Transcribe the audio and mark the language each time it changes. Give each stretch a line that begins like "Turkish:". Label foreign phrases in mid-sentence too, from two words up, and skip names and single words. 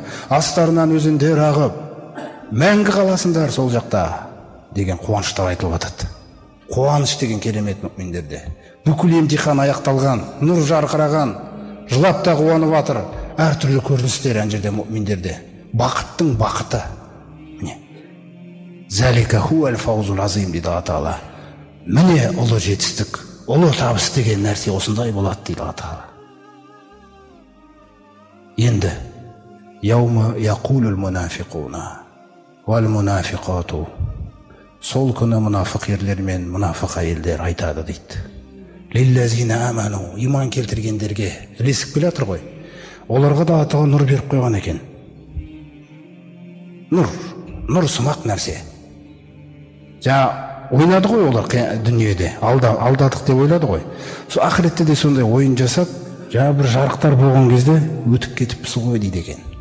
Kazakh: Астарынан өзендер ағып, мәңгі қаласындар сол жақта деген қуаныштар айтылып жатады. Қуаныш деген керемет муъминдерде. Бүкіл емтихан аяқталған, нұр жарқыраған, жылап та қуанып жатыр. Әртүрлі көріністер ана жерде муъминдерде. Бақыттың бақыты. Міне.
Arabic: ذلك هو الفوز العظيم
Kazakh: дейді Алла Тағала. Міне ұлы жетістік, ұлы табыс деген нәрсе осындай болады дейді Алла Тағала.
Arabic: Енді يوم يقول المنافقون والمنافقات.
Kazakh: Сол күні мұнафық ерлер мен мұнафық әйелдер айтады дейді.
Arabic: للذين آمنوا,
Kazakh: иман келтіргендерге ілесіп келе жатыр ғой. Оларға да Алла Тағала нұр беріп қойған екен. Нұр сымақ нәрсе. Ойнады ғой олар дүниеде, алдадық деп ойлады ғой. Сол ақыретте де сондай ойын жасап, бір жарықтар болған кезде өтіп кетіпсіз ғой дейді екен.